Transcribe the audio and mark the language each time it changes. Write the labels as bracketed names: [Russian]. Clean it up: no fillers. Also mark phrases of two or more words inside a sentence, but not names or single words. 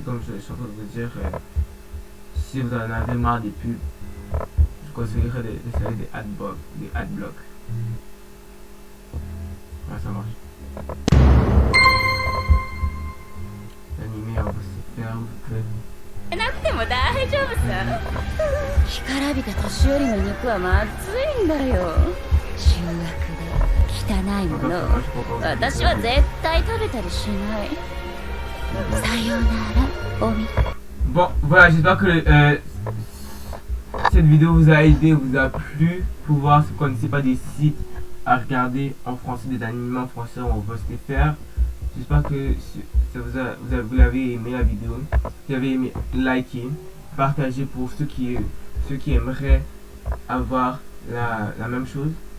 [French] Comme je suis en train de vous dire, si vous en avez marre des pubs, je conseillerais d'essayer des adblocks. Ouais, ça marche. L'animé, on va se faire, vous pouvez. [Japanese] なくても大丈夫さ。干からびた年寄りの肉はまずいんだよ。醜悪で汚いものを私は絶対食べたりしない。さようなら、おみ。 [French] Bon, voilà, j'espère que cette vidéo vous a aidé, vous a plu pour voir si vous ne connaissez pas des sites à regarder en français, des animés en français, on va se les faire. J'espère que vous avez aimé la vidéo. Si vous avez aimé, likez, partagez pour ceux qui aimeraient avoir la même chose.